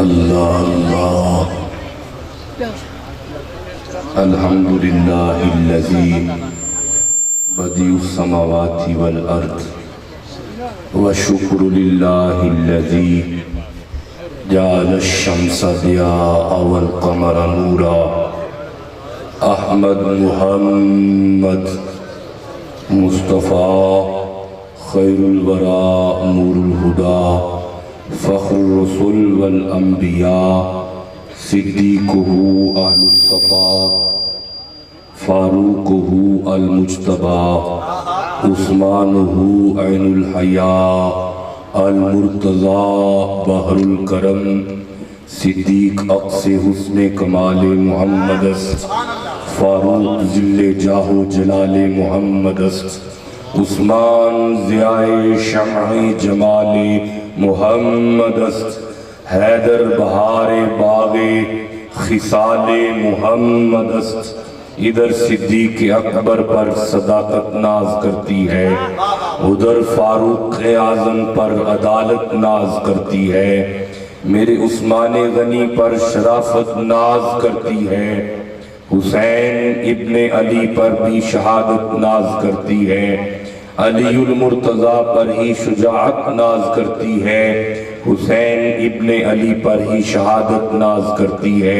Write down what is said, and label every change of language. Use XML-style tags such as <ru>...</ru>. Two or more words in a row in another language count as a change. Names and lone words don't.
<ar>الله الحمد لله الذي بديع السماوات والأرض وشكر لله الذي جعل الشمس ضياء والقمر نورا. أحمد محمد مصطفى خير الورى نور الهدى فخر الرسل والأنبياء صديقه أهل الصفا فاروقه المجتبى عثمانه عين الحياء ال المرتضى بحر الكرم</ar> <fa>صدیق عکس حسن کمال محمدست فاروق ظل جاه و جلال محمدست عثمان ضیای شمع جمال محمدست حیدر بهار باغ خصال محمدست.</fa> <ur>ادھر صدیق اکبر پر صداقت ناز کرتی ہے، ادھر فاروق اعظم پر عدالت ناز کرتی ہے، میرے عثمان غنی پر شرافت ناز کرتی ہے، حسین ابن علی پر بھی شہادت ناز کرتی ہے، علی المرتضیٰ پر ہی شجاعت ناز کرتی ہے، حسین ابن علی پر ہی شہادت ناز کرتی ہے, अलीउल मुर्तज़ा पर ही शुजाअत नाज करती है, हुसैन इब्ने अली पर ही शहादत नाज करती है।</ur>